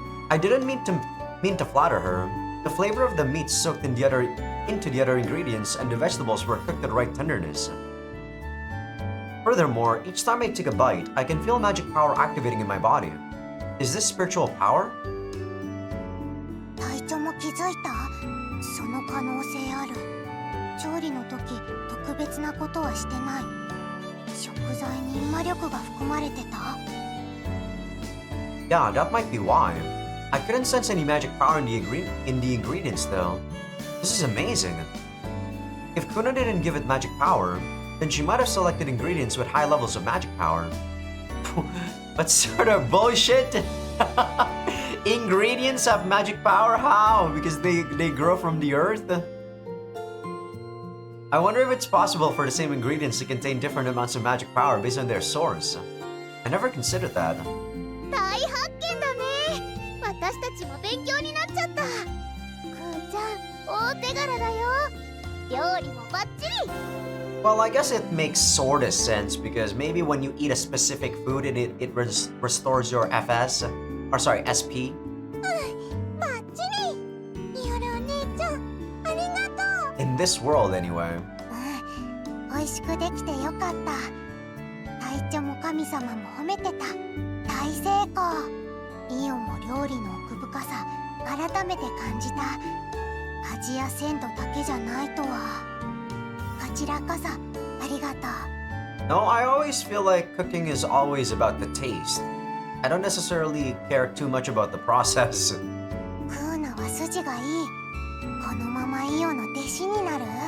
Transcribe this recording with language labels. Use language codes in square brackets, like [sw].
[en] I didn't mean to flatter her. The flavor of the meat soaked into the other ingredients and the vegetables were cooked at the right tenderness. Furthermore, each time I take a bite, I can feel magic power activating in my body. Is this spiritual power? [ja] 隊長も気づいたその可能性ある調理の時特別なことはしてない食材に魔力が含まれてた [en] Yeah, that might be why. I couldn't sense any magic power in the ingredients though. This is amazing. If Kuna didn't give it magic power, then she might have selected ingredients with high levels of magic power. What sort of bullshit? Ingredients have magic power? How? Because they grow from the earth? I wonder if it's possible for the same ingredients to contain different amounts of magic power based on their source. I never considered that. [ja] 大発見だね。私たちも勉強になっちゃった。くーちゃん、大手柄だよ。料理もバッチリ。 [en] Well, I guess it makes sort of sense because maybe when you eat a specific food it restores your FS, or sorry, SP. [ja] バッチリ。ヨルお姉ちゃん、ありがとう。 [en] In this world, anyway. [ja] 美味しくできてよかった。隊長も神様も褒めてた。大成功。イオも料理の奥深さ改めて感じた。味や鮮度だけじゃないとは。こちらこそありがとう。 [en] No, I always feel like cooking is always about the taste. I don't necessarily care too much about the process. [ja] クーナは筋がいい。このままイオの弟子になる？